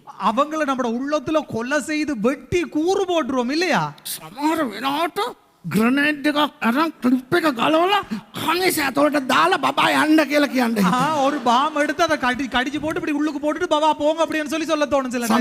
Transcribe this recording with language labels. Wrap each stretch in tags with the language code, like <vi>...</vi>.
<ta>அவங்கள நம்ம உள்ளத்துல கொலை செய்து வெட்டி கூறு போட்டுருவோம் இல்லையா?</ta> <si>සමහර වෙලාවට ග්‍රනේඩ් එකක් අරන් ක්ලිප් එක ගලවලා කණේස ඇතුලට දාලා බබා යන්න කියලා කියන්නේ.</si> <ta>ஒரு பாம் எடுத்து அதை கடிச்சு போட்டு இப்படி உள்ளுக்கு போட்டுட்டு பாபா போங்க அப்படின்னு சொல்லி சொல்ல தோணும் சில நேரம்.</ta>